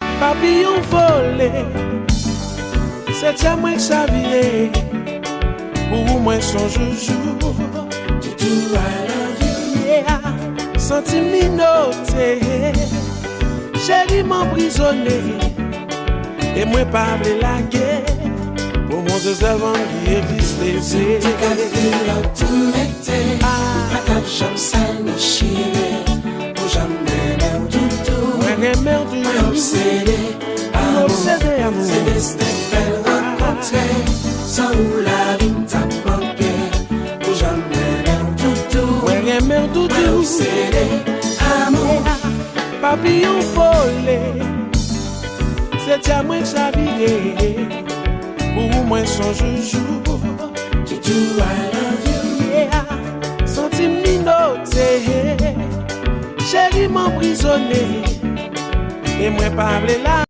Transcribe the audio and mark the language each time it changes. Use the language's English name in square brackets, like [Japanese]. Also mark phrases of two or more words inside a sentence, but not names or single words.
[Haitian Creole] Papiyon vole, se tia mwen k chavire. Pou mwen son joujou. Toutou, [English] I love you. Yeah. [Haitian Creole] Santi mi note, cheri m anprizone. E mwen pa vle lage. Pou mwen se sèlman ki egziste. Te ka [English] feel love to me, [Haitian Creole] te. Ah. Pa ka janm sa nou chire. Pou janm renmen toutou. Mwen renmen toutou. Mwen obsede, Mwen amou. obsede, amou. Se desten fè renkontre. San ou la vi m ta manke. Pou janm renmen toutou. Mwen renmen toutou. Mwen obsede, amou. Papiyon vole, se tia mwen chavire. Pou mwen son joujou. Toutou, [English] I love you. Yeah. [Haitian Creole] Santi mi note, cheri m anprizone. E mwen pa vle la